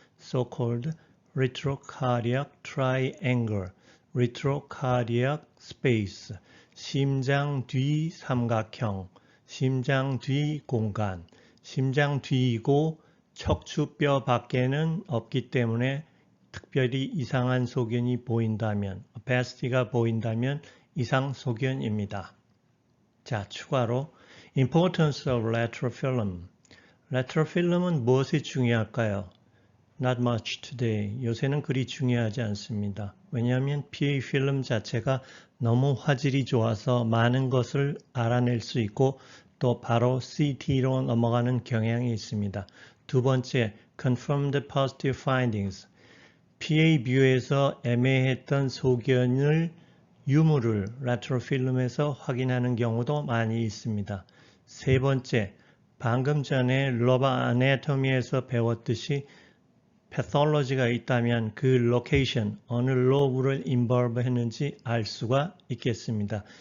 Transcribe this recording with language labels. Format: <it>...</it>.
<en>So-called retrocardiac triangle, retrocardiac space,</en> <ko>심장 뒤 삼각형, 심장 뒤 공간, 심장 뒤이고 척추뼈 밖에는 없기 때문에 특별히 이상한 소견이 보인다면, opacity가 보인다면 이상 소견입니다. 자, 추가로</ko> <en>Importance of lateral film.</en> <ko>lateral film은 무엇이 중요할까요?</ko> <en>Not much today.</en> <ko>요새는 그리 중요하지 않습니다. 왜냐하면 PA 필름 자체가 너무 화질이 좋아서 많은 것을 알아낼 수 있고 또 바로 CT로 넘어가는 경향이 있습니다. 두 번째,</ko> <en>confirm the positive findings.</en> <ko>PA 뷰에서 애매했던 소견을 유무를 lateral film에서 확인하는 경우도 많이 있습니다. 세 번째, 방금 전에 로버 아나토미에서 배웠듯이 패톨로지가 있다면 그 로케이션, 어느 로브를 인볼브 했는지 알 수가 있겠습니다.</ko>